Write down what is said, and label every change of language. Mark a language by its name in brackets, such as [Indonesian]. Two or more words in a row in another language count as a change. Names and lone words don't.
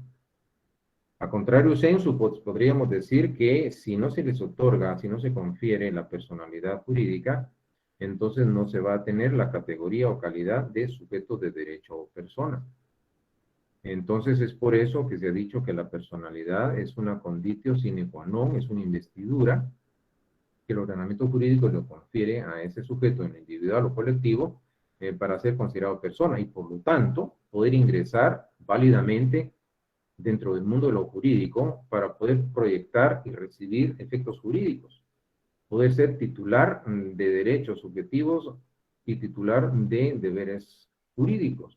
[Latin] A contrario sensu, [Spanish] podríamos decir que si no se les otorga, si no se confiere la personalidad jurídica, entonces no se va a tener la categoría o calidad de sujeto de derecho o persona. Entonces es por eso que se ha dicho que la personalidad es una [Latin] conditio sine qua non, [Spanish] es una investidura que el ordenamiento jurídico le confiere a ese sujeto en individual o colectivo para ser considerado persona y por lo tanto poder ingresar válidamente dentro del mundo de lo jurídico para poder proyectar y recibir efectos jurídicos, poder ser titular de derechos subjetivos y titular de deberes jurídicos.